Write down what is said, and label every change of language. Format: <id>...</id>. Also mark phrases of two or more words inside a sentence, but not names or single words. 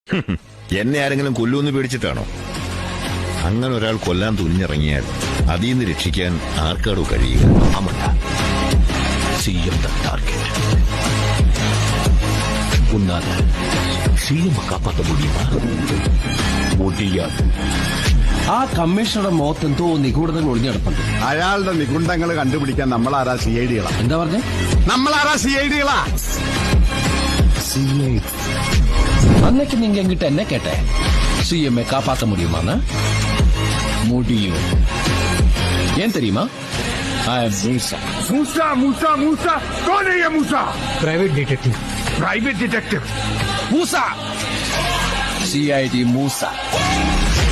<ml>എന്നെ ആരെങ്കിലും കൊല്ലൂന്ന് പേടിച്ചിട്ടാണോ? അങ്ങനെ ഒരാൾ കൊല്ലാൻ തുനിഞ്ഞിറങ്ങിയാൽ അതിൽ നിന്ന് രക്ഷിക്കാൻ ആർക്കാടോ കഴിയുക?</ml> <ta>ஆமாண்டா, சிஎம் தான் டார்கெட். உன்னால சிஎம் காப்பாற்ற முடியுமா? முடியாது.</ta> <ml>ആ കമ്മീഷണറുടെ മുഖത്തെന്തോ നിഗൂഢതകൾ ഒളിഞ്ഞെടുപ്പുണ്ട്. അയാളുടെ നിഗുണ്ടങ്ങൾ കണ്ടുപിടിക്കാൻ നമ്മളാരാ CID കളാ? എന്താ പറഞ്ഞേ? നമ്മളാരാ CID കളാ?</ml> <ta>அன்னைக்கு நீங்க என்கிட்ட என்ன கேட்ட? சிஎம்ஐ காப்பாற்ற முடியுமான்னு? முடியும். ஏன் தெரியுமா?</ta> <en>I am Musa.</en> <hi>मूसा मूसा मूसा कौन है ये मूसा?</hi> <en>private detective. private detective. Musa. CID Musa.</en>